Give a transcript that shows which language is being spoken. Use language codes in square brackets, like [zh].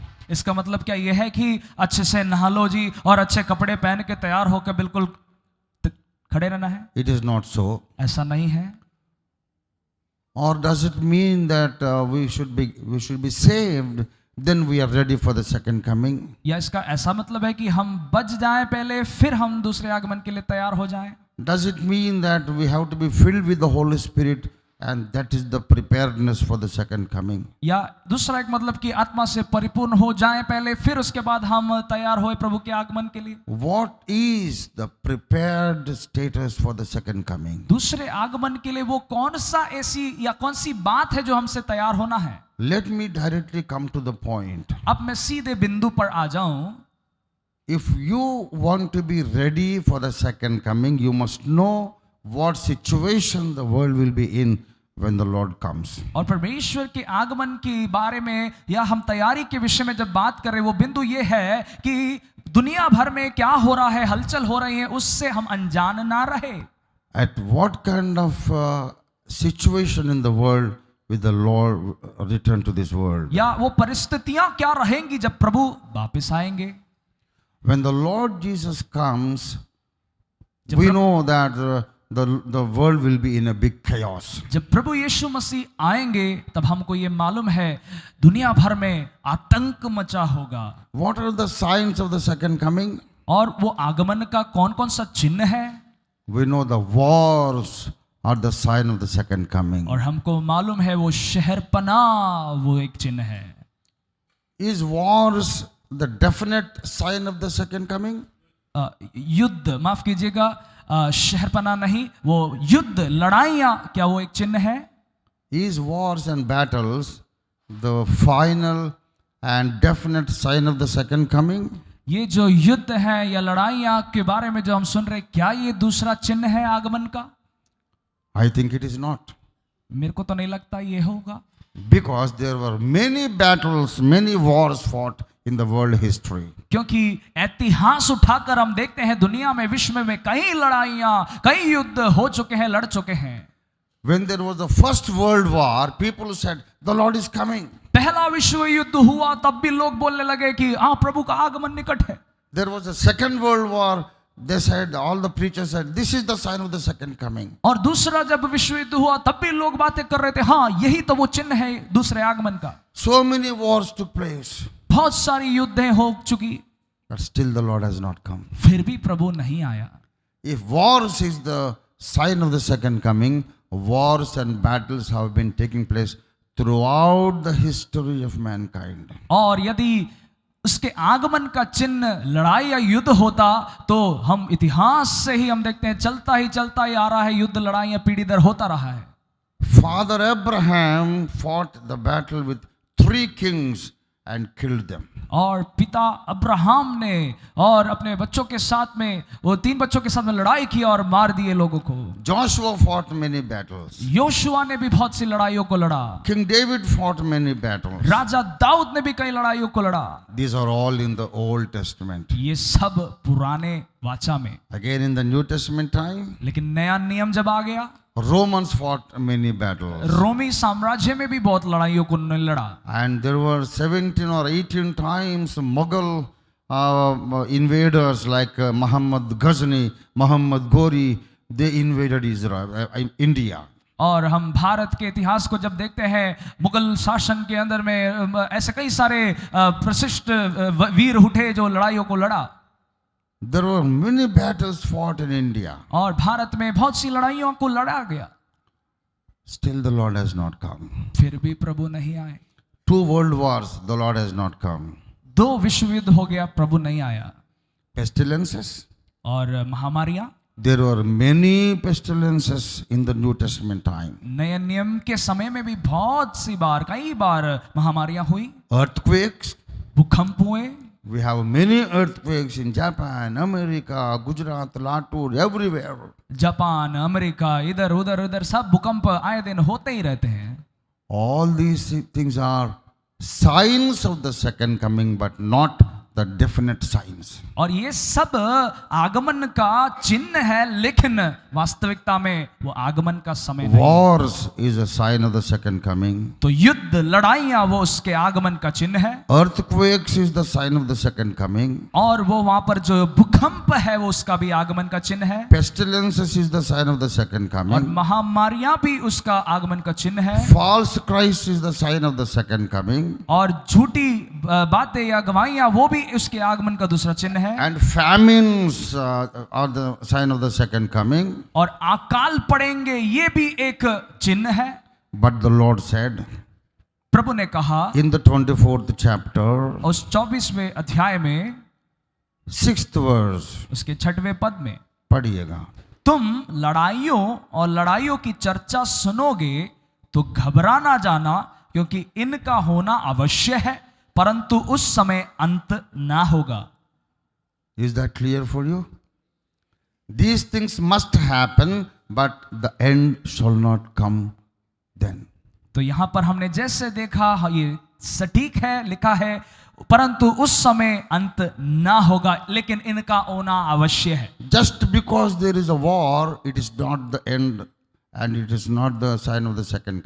[hi] इसका मतलब क्या यह है कि अच्छे से नहा लो जी और अच्छे कपड़े पहन के तैयार होकर बिल्कुल खड़े रहना है? [en] It is not so. [hi] ऐसा नहीं है। [en] Or does it mean that we should be saved, then we are ready for the second coming? [hi] या इसका ऐसा मतलब है कि हम बच जाएं पहले फिर हम दूसरे आगमन के लिए तैयार हो जाएं? [en] Does it mean that we have to be filled with the Holy Spirit and that is the preparedness for the second coming? [hi] या दूसरा एक मतलब कि आत्मा से परिपूर्ण हो जाएं पहले फिर उसके बाद हम तैयार होए प्रभु के आगमन के लिए? [en] What is the prepared status for the second coming? [hi] दूसरे आगमन के लिए वो कौन सा ऐसी या कौन सी बात है जो हमसे तैयार होना है? [en] Let me directly come to the point. [hi] अब मैं सीधे बिंदु पर आ जाऊं। [en] If you want to be ready for the second coming, you must know what situation the world will be in when the Lord comes. [hi] और परमेश्वर के आगमन के बारे में या हम तैयारी के विषय में जब बात कर रहे हैं वो बिंदु ये है कि दुनिया भर में क्या हो रहा है, हलचल हो रही है, उससे हम अनजान ना रहे। [en] At what kind of situation in the world will the Lord return to this world? [hi] या वो परिस्थितियां क्या रहेंगी जब प्रभु वापस आएंगे? [en] When the Lord Jesus comes, we know that the world will be in a big chaos. [hi] जब प्रभु यीशु मसीह आएंगे तब हमको ये मालूम है दुनिया भर में आतंक मचा होगा। [en] What are the signs of the second coming? [hi] और वो आगमन का कौन कौन सा चिन्ह है? [en] We know the wars are the sign of the second coming. [hi] और हमको मालूम है वो शहरपना वो एक चिन्ह है। [en] Is wars the definite sign of the second coming? [hi] युद्ध, माफ कीजिएगा, शहरपना नहीं, वो युद्ध लड़ाइयां क्या वो एक चिन्ह है? [en] Is wars and battles the final and definite sign of the second coming? [hi] ये जो युद्ध है या लड़ाइयां के बारे में जो हम सुन रहे, क्या ये दूसरा चिन्ह है आगमन का? [en] I think it is not. [hi] मेरे को तो नहीं लगता ये होगा। [en] Because there were many battles, many wars fought in the world history. [hi] क्योंकि इतिहास उठाकर हम देखते हैं दुनिया में, विश्व में कई लड़ाइयां, कई युद्ध हो चुके हैं, लड़ चुके हैं। [en] When there was the first world war, people said, the Lord is coming. [hi] पहला विश्व युद्ध हुआ तब भी लोग बोलने लगे कि हाँ प्रभु का आगमन निकट है। [en] There was a second world war. They said, all the preachers said, this is the sign of the second coming. [hi] और दूसरा जब विश्व युद्ध हुआ तब भी लोग बातें कर रहे थे, हाँ यही तो वो चिन्ह है दूसरे आगमन का। [en] So many wars took place. [hi] बहुत सारी युद्धें हो चुकी, [en] But still the Lord has not come. [hi] फिर भी प्रभु नहीं आया। [en] If wars is the sign of the second coming, wars and battles have been taking place throughout the history of mankind. [hi] और यदि उसके आगमन का चिन्ह लड़ाई या युद्ध होता तो हम इतिहास से ही हम देखते हैं चलता ही आ रहा है, युद्ध लड़ाइयां पीढ़ी दर होता रहा है। [en] Father Abraham fought the battle with 3 kings and killed them. [hi] और पिता अब्राहम ने और अपने बच्चों के साथ में, वो 3 बच्चों के साथ में लड़ाई की और मार दिए लोगों को। [en] Joshua fought many battles. [hi] Yoshua ने भी बहुत सी लड़ाइयों को लड़ा। [en] King David fought many battles. [hi] राजा दाऊद ने भी कई लड़ाइयों को लड़ा। [en] These are all in the Old Testament. [hi] ये सब पुराने वाचा में। [en] Again in the New Testament time, [hi] लेकिन नया नियम जब आ गया, [en] Romans fought many battles. [hi] रोमी साम्राज्य में भी बहुत लड़ाइयों को उन्होंने लड़ा। [en] And there were 17 or 18 times Mughal invaders like Muhammad Ghazni, Muhammad Ghori, they invaded Israel, India. [hi] और हम भारत के इतिहास को जब देखते हैं, मुगल शासन के अंदर में ऐसे कई सारे प्रशिष्ट वीर उठे जो लड़ाइयों को लड़ा। [en] There were many battles fought in India. [hi] और भारत में बहुत सी लड़ाइयों को लड़ा गया। [en] Still the Lord has not come. [hi] फिर भी प्रभु नहीं आए। [en] 2 world wars, the Lord has not come. [hi] 2 विश्व युद्ध हो गया, प्रभु नहीं आया। [en] Pestilences. [hi] और महामारियां, [en] There were many pestilences in the New Testament time. [hi] नए नियम के समय में भी बहुत सी बार, कई बार महामारियां हुई। [en] Earthquakes. [hi] भूकंप हुए। [en] We have many earthquakes in Japan, America, Gujarat, Latur, everywhere. [hi] Japan, America, इधर उधर सब भूकंप आए दिन होते ही रहते हैं। [en] All these things are signs of the second coming, but not the definite signs. [hi] और ये सब आगमन का चिन्ह है, लेकिन वास्तविकता में वो आगमन का समय नहीं। [en] Wars is a sign of the second coming. [hi] तो युद्ध, लड़ाइयां वो उसके आगमन का चिन्ह है। [en] Earthquakes is the sign of the second coming. [hi] और वो वहां पर जो भूकंप है वो उसका भी आगमन का चिन्ह है। [en] Pestilences is the sign of the second [hi] और [en] coming. [hi] महामारियां भी उसका आगमन का चिन्ह है। [en] False Christ is the sign of the second coming. [hi] और झूठी बातें या गवाहियां वो भी उसके आगमन का दूसरा चिन्ह है। [en] And famines are the sign of the second coming. [hi] और अकाल पड़ेंगे ये भी एक चिन्ह है। [en] But the Lord said [hi] प्रभु ने कहा [en] in the 24th chapter, [hi] उस 24वें अध्याय में [en] 6th verse, [hi] उसके 6वें पद में, पढ़िएगा। तुम लड़ाइयों और लड़ाइयों की चर्चा सुनोगे तो घबरा ना जाना, क्योंकि इनका होना अवश्य है, परंतु उस समय अंत ना होगा। [en] Is that clear for you? These things must happen, but the end shall not come then. [hi] तो यहां पर हमने जैसे देखा, ये सटीक है, लिखा है, परंतु उस समय अंत ना होगा, लेकिन इनका होना अवश्य है। [en] Just because there is a war, it is not the end, and it is not the sign of the second coming.